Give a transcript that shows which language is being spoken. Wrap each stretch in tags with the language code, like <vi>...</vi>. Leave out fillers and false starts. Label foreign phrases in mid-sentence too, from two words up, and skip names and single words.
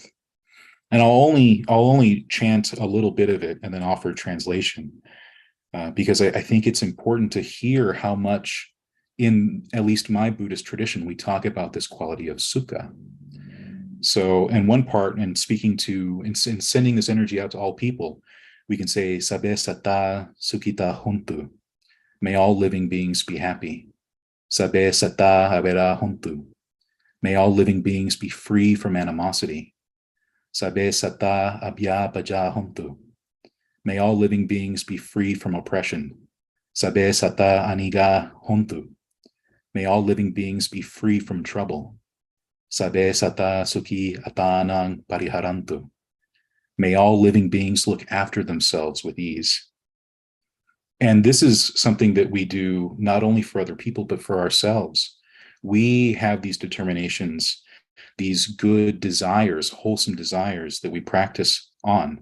<en>And I'll only chant a little bit of it and then offer translation, because I think it's important to hear how much, in at least my Buddhist tradition, we talk about this quality of sukha. So, in one part, in sending this energy out to all people, we can say,</en> <pi>Sabe sata sukhita hontu.</pi> <en>May all living beings be happy.</en> <pi>Sabe sata habera hontu.</pi> <en>May all living beings be free from animosity.</en> <pi>Sabe sata abya baja hontu.</pi> <en>May all living beings be free from oppression.</en> <pi>Sabe sata aniga hontu.</pi> <en>May all living beings be free from trouble.</en> <pi>Sabe sata sukhi atanang pariharantu.</pi> <en>May all living beings look after themselves with ease. And this is something that we do not only for other people, but for ourselves. We have these determinations, these good desires, wholesome desires that we practice on.</en>